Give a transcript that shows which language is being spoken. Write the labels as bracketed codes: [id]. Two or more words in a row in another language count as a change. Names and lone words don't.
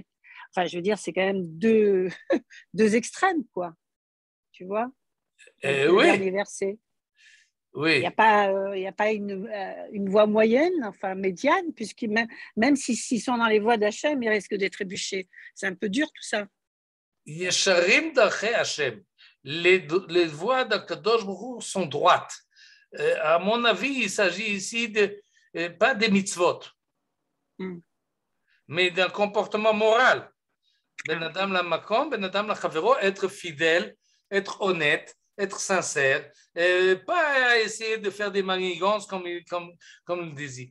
[fr] Enfin, je veux dire, c'est quand même deux extrêmes, quoi. Tu vois? Le dernier verset. Oui. Il n'y a pas une voie moyenne, enfin médiane, puisque même s'ils sont dans les voies d'Hachem, ils risquent d'être trébuchés. C'est un peu dur tout ça. [he] ישרים דרכי השם. [fr] Les voies d' [he] הקדוש ברוך הוא [fr] sont droites. À mon avis, il s'agit ici pas des mitzvot, mais d'un comportement moral. [he] בין אדם למקום בין אדם לחברו, [fr] être fidèle, être honnête, être sincère, pas essayer de faire des manigances comme le désir.